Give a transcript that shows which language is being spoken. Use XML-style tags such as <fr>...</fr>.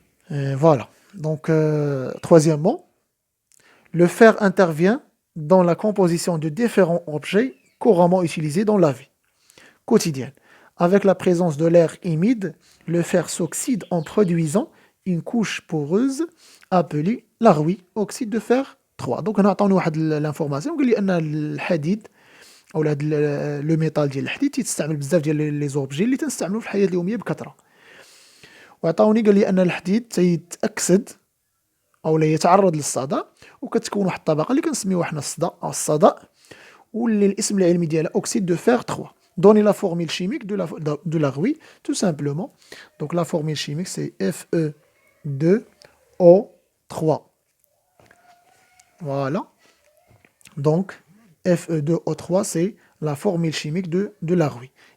<fr>Voilà. Donc, troisièmement, le fer intervient dans la composition de différents objets couramment utilisés dans la vie quotidienne. Avec la présence de l'air humide, le fer s'oxyde en produisant une couche poreuse appelée la rouille, oxyde de fer 3.</fr> <ar>Donc, هنا عطاوني واحد l'information قال لي أن الحديد أو لو ميتال ديال الحديد تيستعمل بزاف ديال لي زوبجي اللي تنستعملو في الحياة اليومية بكثرة. وعطاوني قال لي أن الحديد تيتأكسد أو لا يتعرض للصدأ وكتكون واحد الطبقة اللي كنسميوها حنا الصدأ واللي الاسم العلمي ديالها أكسيد دو فير 3.</ar> <fr>Donnez la formule chimique de la rouille, tout simplement. Donc la formule chimique, c'est Fe2O3. Voilà. Donc, Fe2O3, c'est la formule chimique de la rouille.</fr>